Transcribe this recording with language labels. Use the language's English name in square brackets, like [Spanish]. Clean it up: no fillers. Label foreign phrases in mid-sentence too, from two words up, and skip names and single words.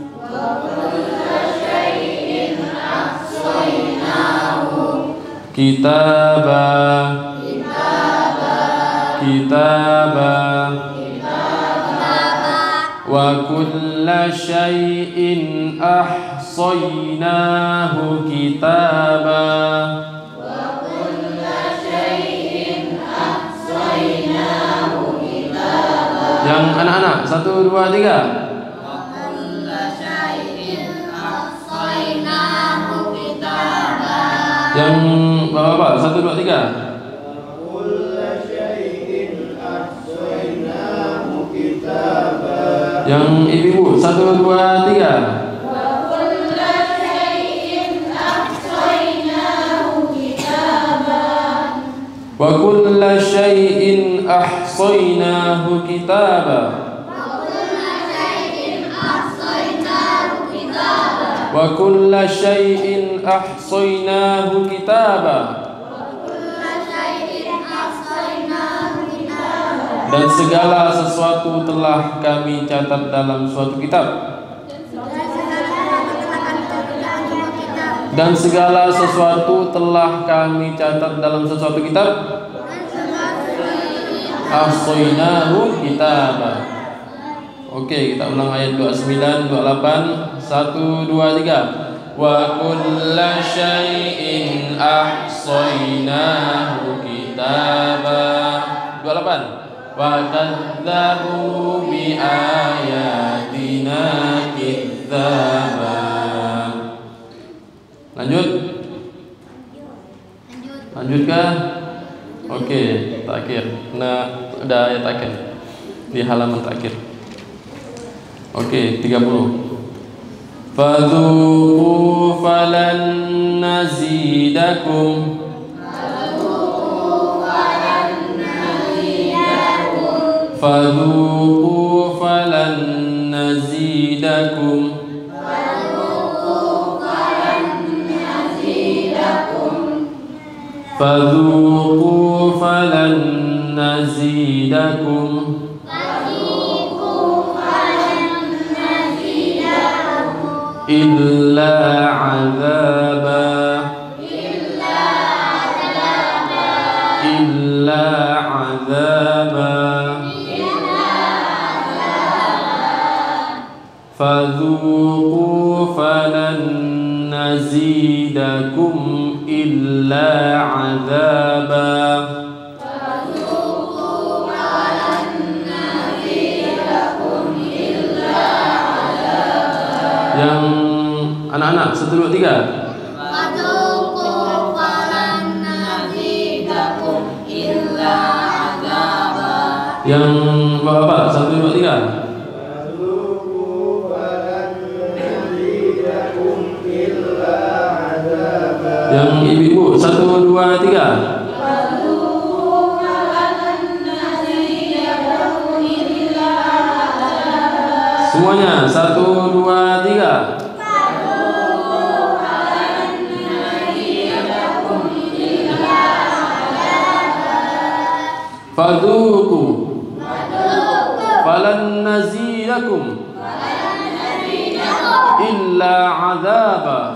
[Arabic] Kitaba. وَكُلَّ شَيْءٍ أَحْصَيْنَاهُ كِتَابًا. [Indonesian] Yang anak-anak 1, 2, 3. Yang bapak-bapak 1, 2, 3. Yang ibu-ibu 1, 2, 3. [Arabic] وَكُلَّ شَيْءٍ أَحْصَيْنَاهُ كِتَابًا. وَكُلَّ شَيْءٍ أَحْصَيْنَاهُ كِتَابًا. [Indonesian] Dan segala sesuatu telah kami catat dalam suatu kitab. Dan segala sesuatu telah kami catat dalam sesuatu kitab. [Arabic] أَحْصَيْنَاهُ كِتَابًا. [Indonesian] Oke, kita ulang ayat 29, 28, 1, 2, 3. [Arabic] وَكُلَّ شَيْءٍ أَحْصَيْنَاهُ كِتَابًا. [Indonesian] 28. [Arabic] وَكَذَّبُوا بِآيَاتِنَا كِذَّابًا. [Indonesian] Lanjut. Lanjutkah? Oke, terakhir. Nah, ada ayat akhir di halaman terakhir. Oke, 30. [Arabic] فَذُوقُوا فَلَنْ نَزِيدَكُمْ. فَذُوقُوا فَلَنْ نَزِيدَكُمْ. فَذُوقُوا فَلَنْ نَزِيدَكُمْ. إِلَّا عَذَابًا. إِلَّا عَذَابًا. فَذُوقُوا فَلَنْ نَزِيدَكُمْ إِلَّا عَذَابًا. [Indonesian] Yang anak-anak 1, 2, 3. [Arabic] فَذُوقُوا فَلَنْ نَزِيدَكُمْ إِلَّا عَذَابًا. [Indonesian] Yang bapak-bapak 1, 2, 3. Yang ibu-ibu 1, 2, 3. Semuanya 1, 2, 3. [Arabic] فَذُوقُوا فَلَنْ نَزِيدَكُمْ إِلَّا عَذَابًا.